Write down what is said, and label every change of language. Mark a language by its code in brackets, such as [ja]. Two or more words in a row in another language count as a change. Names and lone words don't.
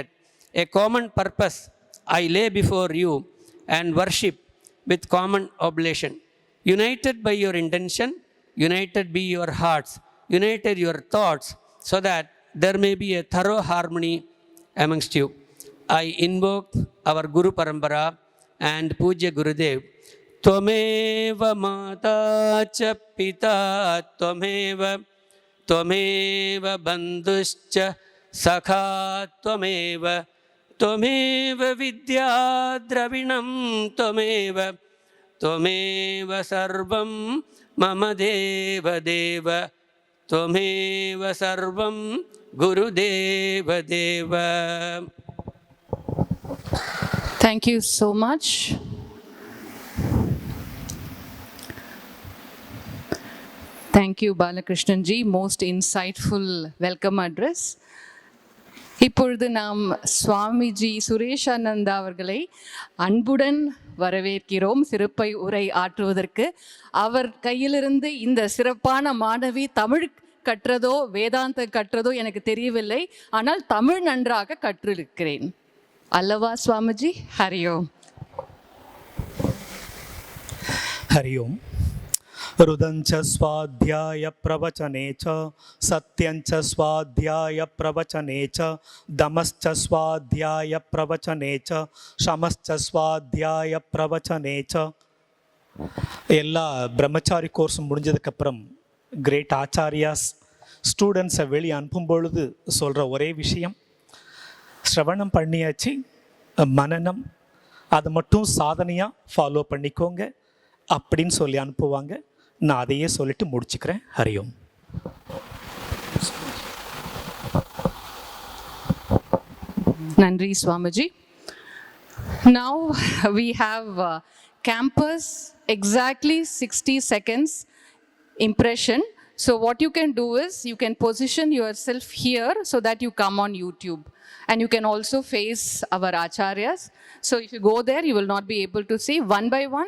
[en] A common purpose I lay before you and worship with common oblation. United by your intention, united be your hearts, united your thoughts, so that there may be a thorough harmony amongst you. I invoke our Guru Parampara and Pujya Gurudev. [sa] त्वमेव माता च पिता त्वमेव त्वमेव बन्धुश्च सखा त्वमेव त्वमेव विद्या द्रविणं त्वमेव त्वमेव सर्वं मम देव देव त्वमेव सर्वं गुरु देव देव. [en] Thank you so much. Thank you, Balakrishnan ji. Most insightful welcome address. [ta] இப்பொழுது நாம் சுவாமிஜி சுரேஷானந்தா அவர்களை அன்புடன் வரவேற்கிறோம் சிறப்பை உரை ஆற்றுவதற்கு. அவர் கையிலிருந்து இந்த சிறப்பான மாணவி தமிழ் கற்றதோ வேதாந்த கற்றதோ எனக்கு தெரியவில்லை, ஆனால் தமிழ் நன்றாக கற்றிருக்கிறேன். Allava Swamiji, [sa] हरि ओम. हरि ओम रुदंच स्वाध्याय प्रवचने च सत्यंच स्वाध्याय प्रवचने च दमश्च स्वाध्याय प्रवचने च [ta] शमश्च स्वाध्याय प्रवचने च எல்லா பிரம்மச்சாரி கோர்ஸ் முடிஞ்சதுக்கப்புறம் [en] great acharyas students [ta] வெளியே அனுப்பும் பொழுது சொல்கிற ஒரே விஷயம், ஸ்ரவணம் பண்ணியாச்சு, மனனம் அதை மட்டும் சாதனையாக ஃபாலோ பண்ணிக்கோங்க அப்படின்னு சொல்லி அனுப்புவாங்க. நான் அதையே சொல்லிட்டு முடிச்சுக்கிறேன். [sa] हरि ओम. [ta] Nandri Swamiji. [en] Now we have campus exactly 60 seconds impression. So what you can do is you can position yourself here so that you come on YouTube. And you can also face our acharyas. So if you go there, you will not be able to see one by one.